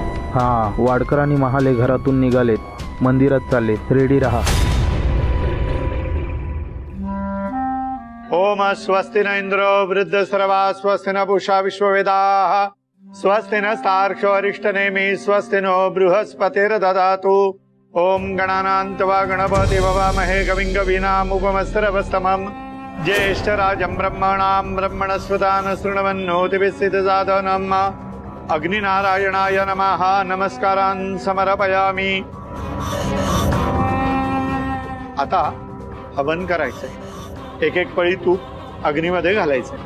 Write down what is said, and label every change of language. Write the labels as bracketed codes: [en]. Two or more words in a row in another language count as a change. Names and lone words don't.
[mr] हा, वाडकर आणि महाले घरातून निघालेत, मंदिरात चालले. रेडी रहा. [sa] ओम स्वस्ति न इंद्रो वृद्ध सर्वा स्वस्ति न पूषा विश्ववेदाः स्वस्ति न सार्क्ष्यो अरिष्टनेमि स्वस्ति नो बृहस्पतिर्दधातु. ओम गणानान्त्वा गणपति ववामहे कविं कवीनामुपमस्तरवस्तमम् ज्येष्ठराजं ब्रह्मणां ब्रह्मणस्पदान शृण्वन्नोतिभिः सिद्धसाधनम्. अग्निनारायणाय नमः. नमस्कारान् समर्पयामि. [mr] आता हवन करायचंय. एक एक पळी तूप अग्नीमध्ये घालायचंय.